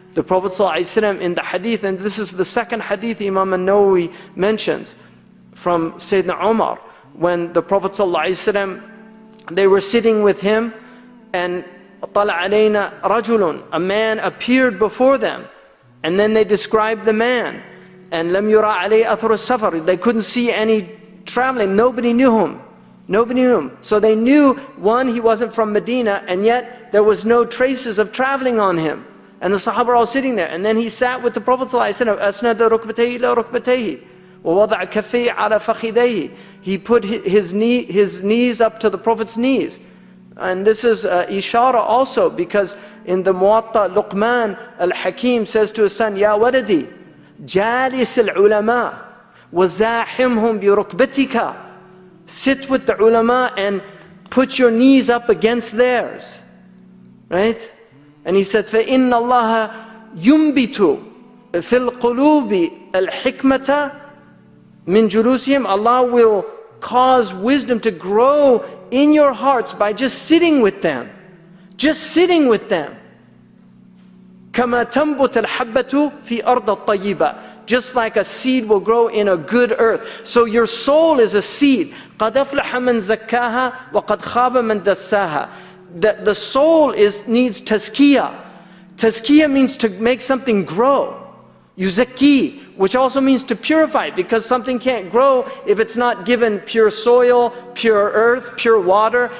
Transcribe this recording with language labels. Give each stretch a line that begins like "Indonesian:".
English: The Prophet ﷺ in the hadith, and this is the second hadith Imam al-Nawawi mentions from Sayyidina Umar, when the Prophet ﷺ, they were sitting with him, and
Arabic: طَلَعَ عَلَيْنَا رَجُلٌ,
English: a man appeared before them, and then they described the man, and
Arabic: لَمْ يُرَى عَلَيْهِ أَثَرُ السَّفَرِ,
English: they couldn't see any traveling, nobody knew him. Nobody knew him. So they knew, one, he wasn't from Medina, and yet there was no traces of traveling on him. And the Sahaba are all sitting there. And then he sat with the Prophet ﷺ,
Arabic: أَسْنَدَ رُكْبَتَيْهِ إِلَى رُكْبَتَيْهِ وَوَضَعَ كَفَّيْهِ عَلَى فَخِذَيْهِ.
English: He put his knees up to the Prophet's knees. And this is ishara also, because in the Muwatta, Luqman al-Hakim says to his son,
Arabic: يَا وَلَدِي جَالِسِ الْعُلَمَاءِ وَزَاحِمْهُمْ بِرُكْبَتِكَ.
English: Sit with the ulama and put your knees up against theirs. Right? And he said,
Arabic: فَإِنَّ اللَّهَ يُنْبِتُ فِي الْقُلُوبِ الْحِكْمَةَ مِنْ جُلُوسِهِمْ.
English: Allah will cause wisdom to grow in your hearts by just sitting with them. Just sitting with them.
Arabic: كَمَا تَنْبُتَ الْحَبَّةُ فِي أَرْضَ الطَّيِّبَةِ.
English: Just like a seed will grow in a good earth. So your soul is a seed.
Arabic: قَدْ أَفْلَحَ مَنْ زَكَّاهَا وَقَدْ خَابَ مَنْ دَسَّاهَا.
English: The soul needs tazkiyah. Tazkiyah means to make something grow. Yuzakki, which also means to purify, because something can't grow if it's not given pure soil, pure earth, pure water.